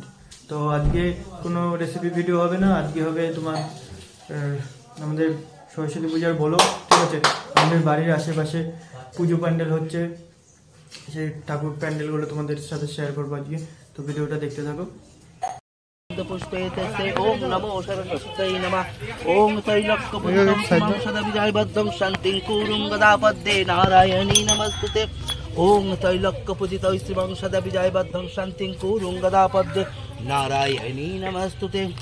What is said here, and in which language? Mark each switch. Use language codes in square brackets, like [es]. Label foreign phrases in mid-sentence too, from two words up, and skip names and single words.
[bn] তো আজকে কোনো [en] recipe video [bn] হবে না, আজকে হবে তোমার আমাদের সরস্বতী পূজার বলো, ঠিক আছে? আমাদের বাড়ির আশেপাশে পুজো প্যান্ডেল হচ্ছে, সেই ঠাকুর প্যান্ডেলগুলো তোমাদের সাথে শেয়ার করবো আজকে। তো ভিডিওটা দেখতে থাকো। [sa] ओम नमो सरस्वत्यै नमः। ओम त्रैलोक्यपूजितं सदाविजयबद्धं शान्तिं कुरुं गदापद्ये नारायणी नमस्तुते। ओम त्रैलोक्यपूजितं शिवं सदाविजयबद्धं शान्तिं कुरुं गदापद्ये नारायणी नमस्तुते।